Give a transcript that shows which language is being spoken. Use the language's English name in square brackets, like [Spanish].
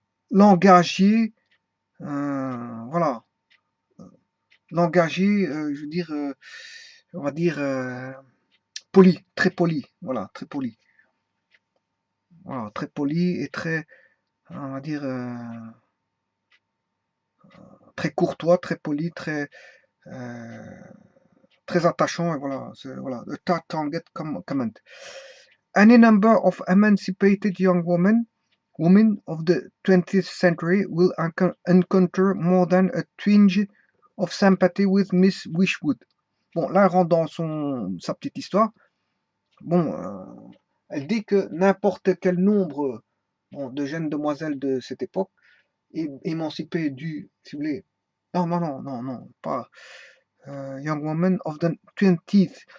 [French] langagiers, voilà, langagiers, je veux dire, on va dire poli, très poli, voilà, très poli, voilà, très poli et très, on va dire, très courtois, très poli, euh, très attachant, et voilà, voilà, [English] the target comment. Any number of emancipated young women of the 20th century will encounter more than a twinge of sympathy with Miss Wishwood. [French] Bon, là, elle rentre dans sa petite histoire. Bon, elle dit que n'importe quel nombre de jeunes demoiselles de cette époque, émancipées si vous voulez, non, pas [English] Young Woman of the 20th.